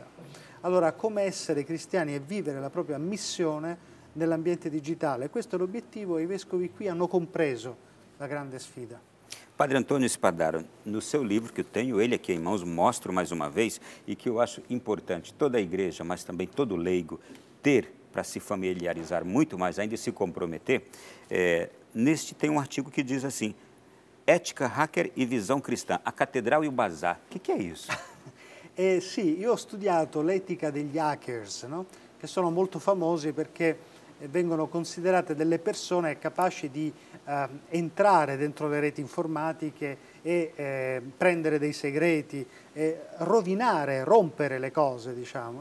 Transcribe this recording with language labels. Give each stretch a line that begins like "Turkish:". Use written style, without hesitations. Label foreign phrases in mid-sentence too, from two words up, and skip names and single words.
Italian: Allora, come essere cristiani e vivere la propria missione nell'ambiente digitale, questo è l'obiettivo e i vescovi qui hanno compreso la grande sfida.
Portuguese: Padre Antônio Spadaro, no seu livro, que eu tenho ele aqui em mãos, mostro mais uma vez, e que eu acho importante toda a igreja, mas também todo leigo, ter para se familiarizar muito mais ainda e se comprometer, neste tem um artigo que diz assim, Ética hacker e visão cristã, a catedral e o bazar. O que é isso?
Italian: Sì, io ho studiato l'etica degli hackers, no? Che sono molto famosi perché vengono considerate delle persone capaci di entrare dentro le reti informatiche e prendere dei segreti, rovinare, rompere le cose, diciamo.